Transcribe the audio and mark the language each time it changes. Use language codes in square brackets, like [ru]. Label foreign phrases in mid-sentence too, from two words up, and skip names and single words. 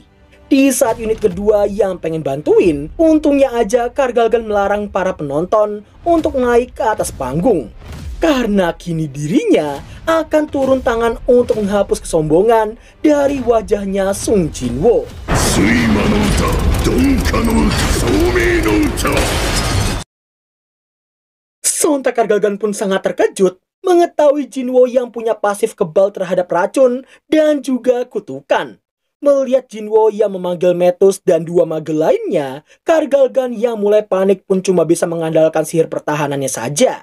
[id] Di saat unit kedua yang pengen bantuin, untungnya aja Kargalgan melarang para penonton untuk naik ke atas panggung. Karena kini dirinya akan turun tangan untuk menghapus kesombongan dari wajahnya Sung Jinwo. [ja] 睡魔の歌、鈍化の歌、聡明の歌。 [id] Sontak Kargalgan pun sangat terkejut mengetahui Jinwo yang punya pasif kebal terhadap racun dan juga kutukan. Melihat Jinwo yang memanggil Metus dan 2 mage lainnya, Kargalgan yang mulai panik pun cuma bisa mengandalkan sihir pertahanannya saja.